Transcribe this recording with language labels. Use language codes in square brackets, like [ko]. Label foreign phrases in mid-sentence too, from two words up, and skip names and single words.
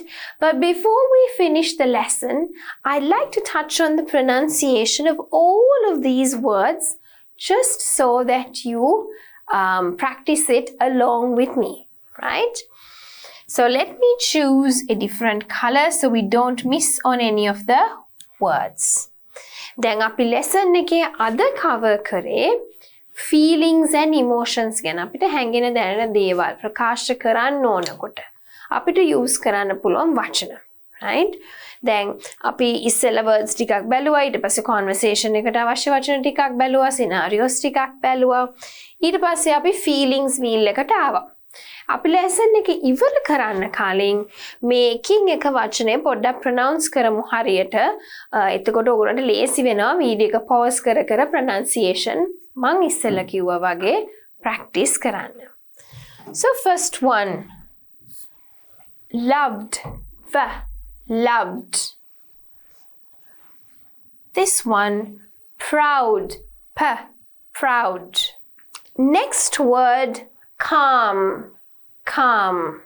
[en] But before we finish the lesson, I'd like to touch on the pronunciation of all of these words, just so that you practice it along with me, right? So let me choose a different color so we don't miss on any of the words. [si] Then api lesson එකේ අද cover කරේ [en] feelings and emotions [si] ගැන අපිට හැඟෙන දැනෙන දේවල් ප්‍රකාශ කරන්න ඕනකොට අපිට use කරන්න පුළුවන් වචන, right? දැන් අපි ඉස්සෙල්ලා words ටිකක් බැලුවා, ඊට පස්සේ conversation එකට අවශ්‍ය වචන ටිකක් බැලුවා, scenarios ටිකක් බැලුවා, ඊට පස්සේ අපි [en] feelings wheel [si] එකට ආවා. අපි lesson එක ඉවර කරන්න කලින් මේ එකින් එක වචනේ පොඩ්ඩක් pronounce කරමු හරියට. එතකොට ඔයගොල්ලන්ට ලේසි වෙනවා වීඩියෝ එක pause කර කර pronunciation මං ඉස්සෙල්ලා කිව්වා වගේ practice කරන්න. [en] So first one, loved, loved. This one, proud, proud. Next word, calm, calm.